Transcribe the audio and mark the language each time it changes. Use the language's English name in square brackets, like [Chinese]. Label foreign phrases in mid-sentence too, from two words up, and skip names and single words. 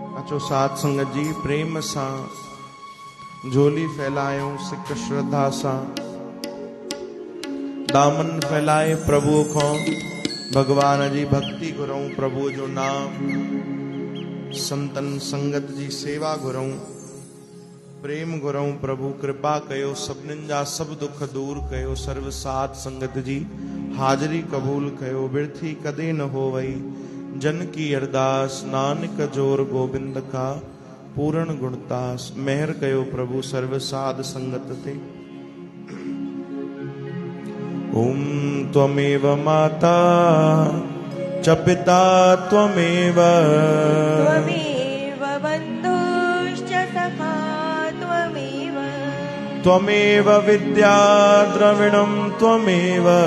[Sindhi] अचो साथ संगत जी प्रेम सा झोली फैलायूं सिक श्रद्धा सा दामन फैलाए प्रभु को भगवान जी भक्ति घुरूं प्रभु जो नाम संतन संगत जी सेवा घुरूं प्रेम घुरूं प्रभु कृपा कयो सभिनीनि जा सब दुख दूर कयो सर्व साथ संगत जी हाजरी कबूल कयो [Punjabi] ਬਿਰਥੀ ਕਦੇ ਨ ਹੋਵਈ ਜਨ ਕੀ ਅਰਦਾਸਿ ਨਾਨਕ ਜੋਰੁ ਗੋਬਿੰਦ ਕਾ ਪੂਰਨ ਗੁਣਤਾਸਿ [Sindhi] मेहर कयो प्रभु सर्व साध संगत ते [Sanskrit] ओम त्वमेव माता च पिता त्वमेव बन्धुश्च सखा त्वमेव विद्या द्रविणं त्वमेव